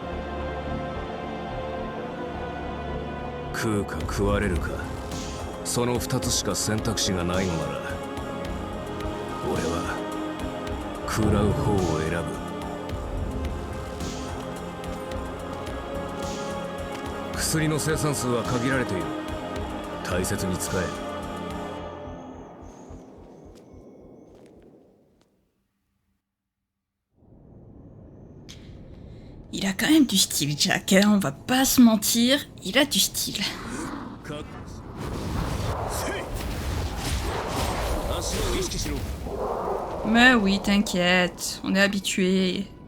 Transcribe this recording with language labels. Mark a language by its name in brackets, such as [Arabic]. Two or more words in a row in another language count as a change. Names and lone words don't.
[Japanese] 食うか食われるか、その2つしか選択肢がないのなら、俺は食らう方を選ぶ。薬の生産数は限られている。大切に使え。 [French] Il a quand même du style, Jack, hein, on va pas se mentir, il a du style. Mais oui, t'inquiète, on est habitué.